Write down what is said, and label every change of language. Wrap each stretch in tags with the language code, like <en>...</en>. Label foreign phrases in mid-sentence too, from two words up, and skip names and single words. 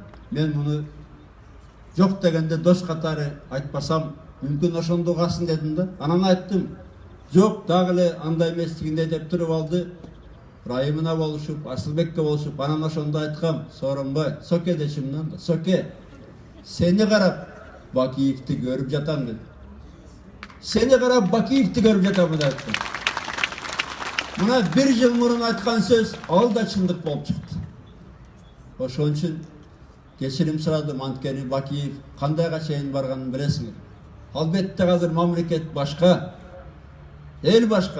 <ky>Мен муну жок дегенде дос катары айтпасам, мүмкүн ошондо калсын дедим да. Анан айттым, жок, дагы эле андай эместигинде деп туруп алды. Райымына болушуп, Асылбекке болушуп, анан ошондо айткам, Сооронбай, соке дечимден да, соке, сени карап Бакиевди көрүп жатам dedi. Сени карап Бакиевди көрүп жатам деп айттым. Мына бир жыл мурун айткан сөз ал да чындык болуп чыкты. Ошон үчүн кечирим сурадым, анткени Бакиев кандайга чейин барганын билесиңер. Албетте азыр мамлекет башка, эл башка.</ky>